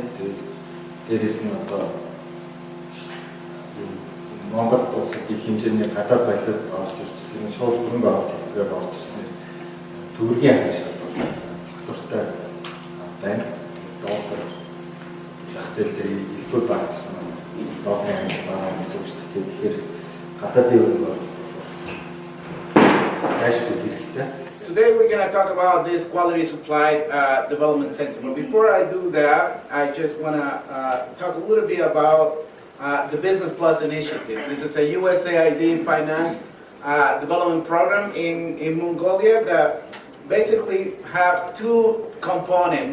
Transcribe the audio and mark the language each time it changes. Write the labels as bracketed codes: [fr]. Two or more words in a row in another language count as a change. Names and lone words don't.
[mn] Тэгээд дээрээс нь одоо Монгол улсад их хэмжээний гадаад баялаг орж ирж тийм шууд хөрөнгө оруулалт хэлбэрээр орж ирсэн төгрөгийн хангалттай доктортой байна. Доллар зах зээл дээр илбэг багцсан. Долларын хангалттай гэсэн үг шүү дээ. Тэгэхээр гадаадын хөрөнгө оруулалт сайжруулах хэрэгтэй. [en] Today we're going to talk about this Quality Supply Development Center. But before I do that, I just want to talk a little bit about the Business Plus initiative. This is a USAID finance development program in Mongolia that basically have two components.